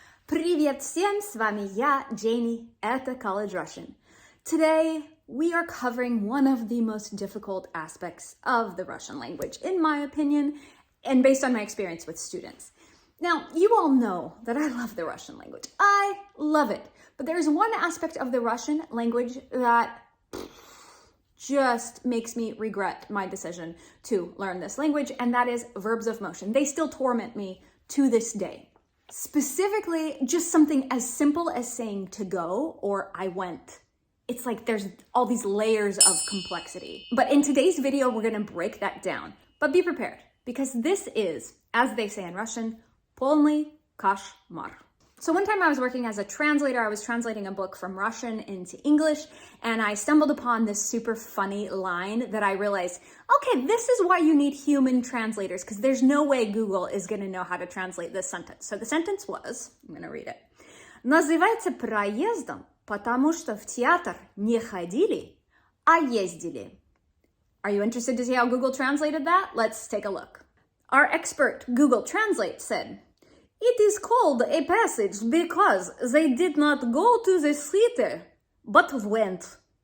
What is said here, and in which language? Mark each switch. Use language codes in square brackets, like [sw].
[ru] Привет всем, с вами я, Jamie, это College Russian. [en] Today, we are covering one of the most difficult aspects of the Russian language, in my opinion, and based on my experience with students. Now, you all know that I love the Russian language. I love it. But there's one aspect of the Russian language that just makes me regret my decision to learn this language, and that is verbs of motion. They still torment me to this day. Specifically, just something as simple as saying to go or I went. It's like there's all these layers of complexity. But in today's video, we're gonna break that down. But be prepared, because this is, as they say in Russian, [ru] полный кошмар. [en] So one time I was working as a translator, I was translating a book from Russian into English, and I stumbled upon this super funny line that I realized, okay, this is why you need human translators, because there's no way Google is going to know how to translate this sentence. So the sentence was, I'm going to read it. [ru] Называется проездом, потому что в театр не ходили, а ездили. [en] Are you interested to see how Google translated that? Let's take a look. Our expert Google Translate said, it is called a passage because they did not go to the theater, but went.